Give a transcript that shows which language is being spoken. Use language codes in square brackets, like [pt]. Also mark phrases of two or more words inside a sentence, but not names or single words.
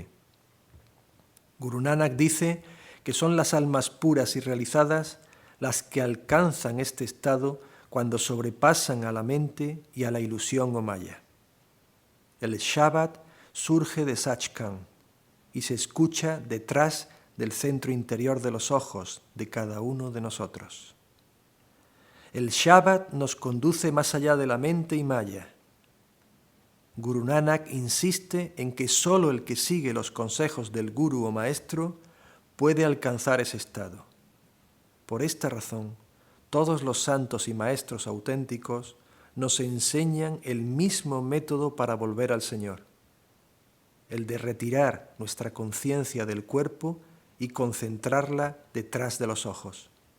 [es] Guru Nanak dice que son las almas puras y realizadas las que alcanzan este estado cuando sobrepasan a la mente y a la ilusión o maya. El Shabad surge de Sachkhand y se escucha detrás del centro interior de los ojos de cada uno de nosotros. El Shabad nos conduce más allá de la mente y maya. Guru Nanak insiste en que sólo el que sigue los consejos del Guru o Maestro puede alcanzar ese estado. Por esta razón, todos los santos y maestros auténticos nos enseñan el mismo método para volver al Señor, el de retirar nuestra conciencia del cuerpo y concentrarla detrás de los ojos.